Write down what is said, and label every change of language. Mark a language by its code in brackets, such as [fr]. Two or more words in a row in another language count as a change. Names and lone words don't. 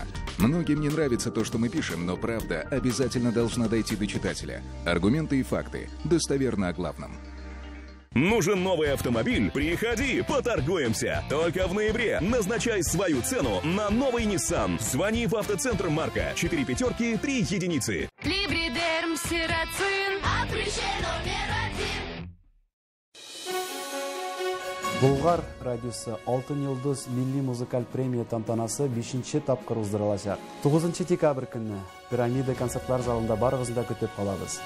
[ru] Многим не нравится то, что мы пишем, но правда обязательно должна дойти до читателя. Аргументы и факты. Достоверно о главном. Нужен новый автомобиль? Приходи, поторгуемся. Только в ноябре назначай свою цену на новый Nissan. Звони в автоцентр «Марка». 4 пятерки, 3 единицы. Либридерм сирацин. [tt] Булгар радиосы Алтын Йылдыз милли музыкаль премия тантанасы 5-нче тапкыр уздырылачак. 9 декабрь көнне Пирамида концертлар залында барыгызны да көтеп калабыз.